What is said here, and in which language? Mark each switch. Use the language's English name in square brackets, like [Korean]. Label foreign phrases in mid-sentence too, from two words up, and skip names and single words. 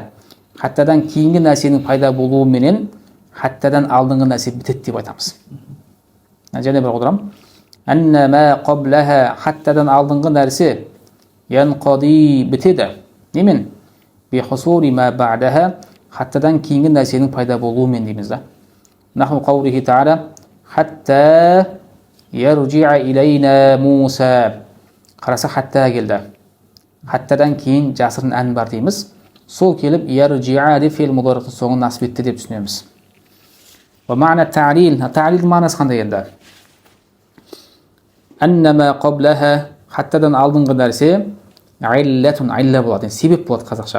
[Kazakh] Хаттадан кейінгі нәрсенің пайда болуыменен хаттадан алдыңғы нәрсе бітеді деп айтамыз. Және бір қодырам. [Arabic] أن ما قبلها, [Kazakh] хаттадан алдыңғы нәрсе янқади, бітеді. Немен? [Arabic] بحصول ما بعدها, [Kazakh] хаттадан кейінгі нәрсенің пайда болуымен дейміз да. [Arabic] نحو قوله تعالى حتى يرجع إلينا موسى. [Kazakh] Қараса хатта келді. Хаттадан кейін жасырын ән бар дейміз. Сол келіп ярджи'a деп фе'л мудариқтың соңын насып етті деп түсінеміз. [Arabic] ومعنى التعليل, [Kazakh] ta'lil мағынасы қандай енді? [Arabic] أن ما قبلها, [Kazakh] хаттадан алдыңғы нәрсе иллатун, илля болады, себеп болады қазақша.